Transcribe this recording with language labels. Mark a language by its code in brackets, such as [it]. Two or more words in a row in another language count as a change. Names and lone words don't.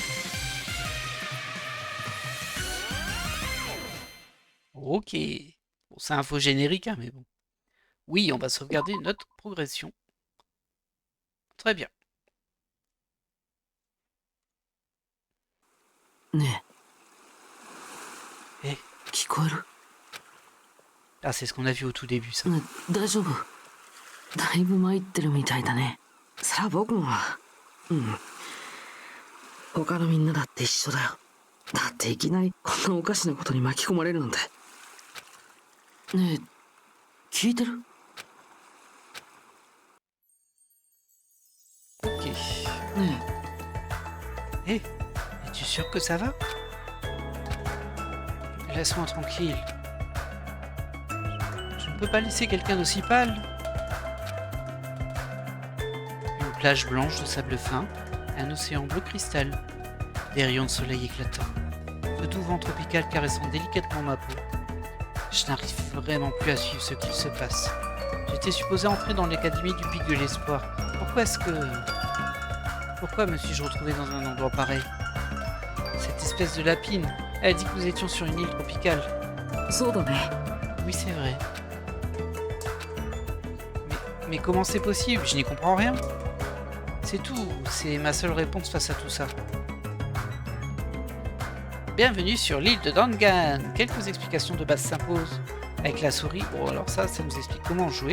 [fr] Ok. Bon, c'est un faux générique, hein, mais bon. Oui, on va sauvegarder notre progression. Très bien. [ja] ねえ。え聞こえる？ [fr] Ah, c'est ce qu'on a vu au tout début, ça. [ja] ねえ、大丈夫？だいぶ参ってるみたいだね。さあ僕もは。他のみんなだって一緒だよ。だっていきなりこんなおかしなことに巻き込まれるなんて。ねえ、聞いてる？ [fr] Ok. [ja] ね [fr] Hé, es-tu sûr que ça va? Laisse-moi tranquille. Je ne peux pas laisser quelqu'un d'aussi pâle. Une plage blanche de sable fin, un océan bleu cristal, des rayons de soleil éclatants, le doux vent tropical caressant délicatement ma peau. Je n'arrive vraiment plus à suivre ce qu'il se passe. J'étais supposé entrer dans l'académie du Pic de l'Espoir. Pourquoi me suis-je retrouvé dans un endroit pareil? Cette espèce de lapine, elle a dit que nous étions sur une île tropicale. [ja] え、そうだね。 [fr] Oui, c'est vrai. Mais comment c'est possible? Je n'y comprends rien. C'est tout, c'est ma seule réponse face à tout ça. Bienvenue sur l'île de Dangan. Quelques explications de base s'imposent. Avec la souris, bon alors ça nous explique comment jouer.